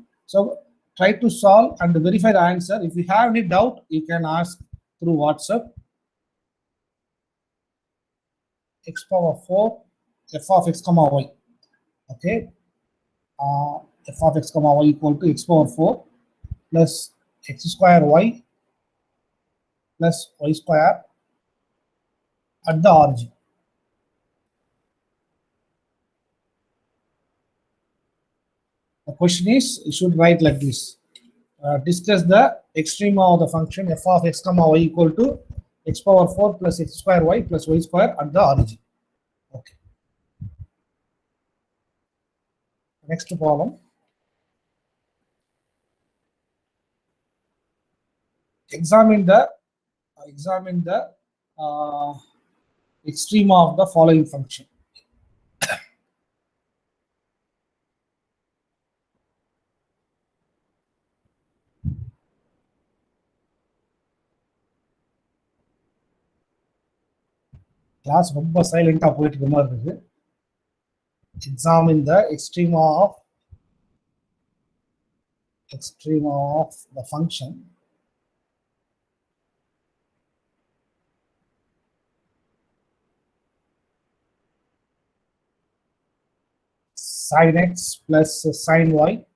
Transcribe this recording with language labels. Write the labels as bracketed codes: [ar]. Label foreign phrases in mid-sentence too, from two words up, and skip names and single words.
[en] So try to solve and verify the answer. If you have any doubt, you can ask through WhatsApp. X power 4 f of x comma y. Okay. F of x comma y equal to x power 4 plus x square y plus y square at the origin. The question is, you should write like this. Discuss the extrema of the function f of x comma y equal to x power 4 plus x square y plus y square at the origin. Okay. Next problem. Examine the extrema of the following function. [ta] Class ரொம்ப சைலண்டா போயிட்டு இருக்க மாதிரி இருக்கு. [en] Examine the extrema of the function sin x plus sin y